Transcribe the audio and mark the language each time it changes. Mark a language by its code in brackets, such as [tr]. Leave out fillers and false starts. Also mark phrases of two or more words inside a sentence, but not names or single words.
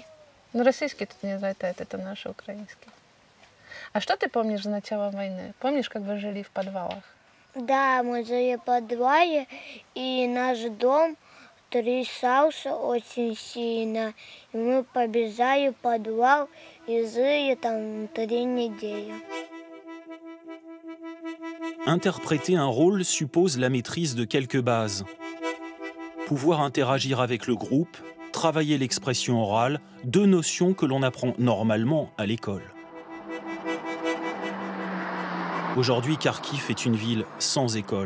[ru] Ну, российский тут не летает, это наши украинские. А что ты помнишь с начала войны? Помнишь, как вы жили в подвалах? Да, мы жили в подвале, и наш дом трясался очень сильно. И мы побежали в подвал и жили там 3 недели. [fr] Interpréter un rôle suppose la maîtrise de quelques bases. Pouvoir interagir avec le groupe, travailler l'expression orale, deux notions que l'on apprend normalement à l'école. Aujourd'hui, Kharkiv est une ville sans école.